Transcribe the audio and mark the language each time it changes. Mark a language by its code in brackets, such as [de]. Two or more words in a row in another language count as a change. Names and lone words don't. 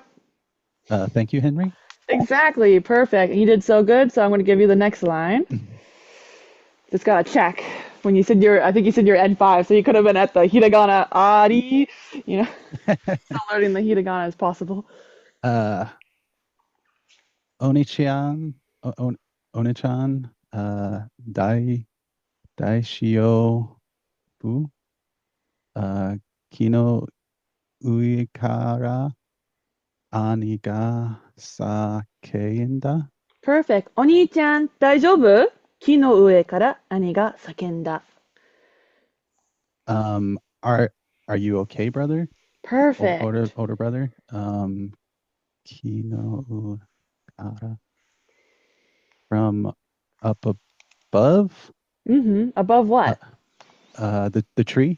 [en] Thank you, Henry. Exactly. Perfect. He did so good, so I'm going to give you the next line. Just got to check. When you said I think you said you're Ed 5, so you could have been at the hiragana ari, still learning the hiragana as possible. [ja] お兄ちゃん、お兄ちゃん、大丈夫、木の上から、兄が叫んだ. Perfect. お兄ちゃん、大丈夫？木の上から兄が叫んだ。 [en] Are you okay, brother? Perfect. Older brother. [ja] 木のから. [en] From up above? Above what? The tree?